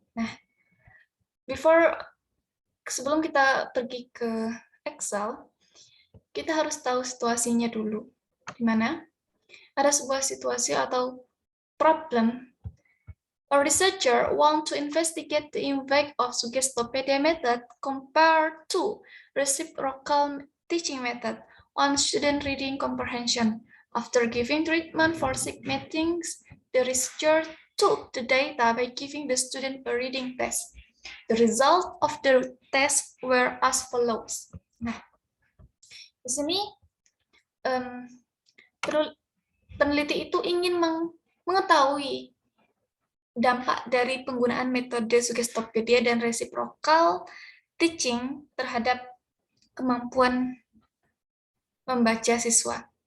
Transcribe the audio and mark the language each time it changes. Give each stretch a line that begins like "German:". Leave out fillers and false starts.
Indonesian: Nah, sebelum kita pergi ke Excel, kita harus tahu situasinya dulu. Di mana ada sebuah situasi atau problem.
English: A researcher want to investigate the impact of Suggestopedia method compared to reciprocal teaching method on student reading comprehension. After giving treatment for sick meetings, the researcher took the data by giving the student a reading test. The result of the test were as follows.
Indonesian: Nah, di sini peneliti itu ingin mengetahui dampak dari penggunaan metode Suggestopedia dan reciprocal teaching terhadap kemampuan membaca siswa.